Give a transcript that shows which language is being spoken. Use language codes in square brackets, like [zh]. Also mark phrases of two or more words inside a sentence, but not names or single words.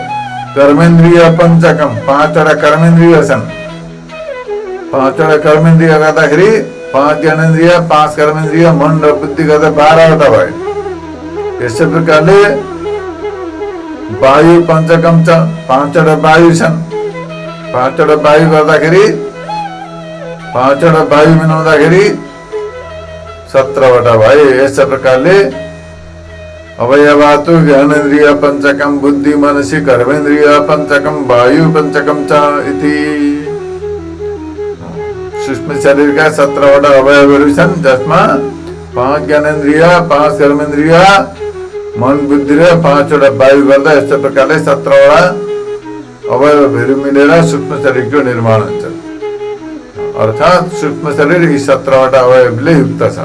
[sa] कर्मेन्द्रिय पञ्चकम्, [ne] 5वटा कर्मेन्द्रिय छन्, 5वटा कर्मेन्द्रिय गर्दाखेरि 5 ज्ञानेन्द्रिय, 5 कर्मेन्द्रिय, मन र बुद्धि गर्दा 12वटा भयो। यसै प्रकारले [sa] वायु पञ्चकम् [ne] छ, 5वटा वायु छन्, 5वटा वायु गर्दाखेरि 5वटा वायु मिलाउँदाखेरि 17वटा भयो। [sa] यस प्रकारले अवयवातु ज्ञानेन्द्रिय पञ्चकम् बुद्धि मनसि कर्मेन्द्रिय पञ्चकम् वायु पञ्चकम् च इति। [ne] सूक्ष्म शरीरका 17वटा अवयवहरू छन्, जसमा 5 ज्ञानेन्द्रिय, 5 कर्मेन्द्रिय, मन बुद्धि र 5वटा वायु गर्दा यस्तो प्रकारले 17वटा अवयवहरू मिलेर सूक्ष्म शरीरको निर्माण हुन्छ। अर्थात् सूक्ष्म शरीर यी 17वटा अवयवले युक्त छ।